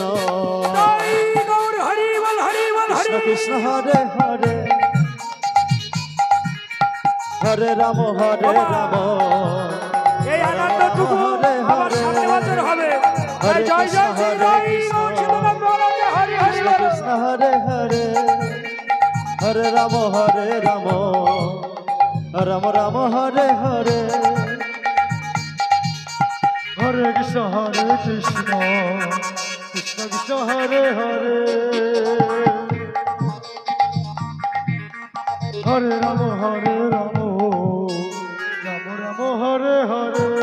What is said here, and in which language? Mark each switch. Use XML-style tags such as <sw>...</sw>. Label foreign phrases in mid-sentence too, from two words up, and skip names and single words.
<bn>গৌর হরি বল হরি বল কৃষ্ণ হরি</bn> <sa>কৃষ্ণ হরে হরে হরে রাম হরে রাম</sa> <bn>এই আনন্দটুকু আবার সামনে বছর হবে জয় জয় শ্রী রাম সীতারাম মহারাজ হরি হরি বল</bn> <sa>কৃষ্ণ হরে হরে হরে রাম রাম রাম হরে হরে হরে কৃষ্ণ কৃষ্ণ কৃষ্ণ হরে হরে হরে রাম রাম রাম হরে হরে</sa>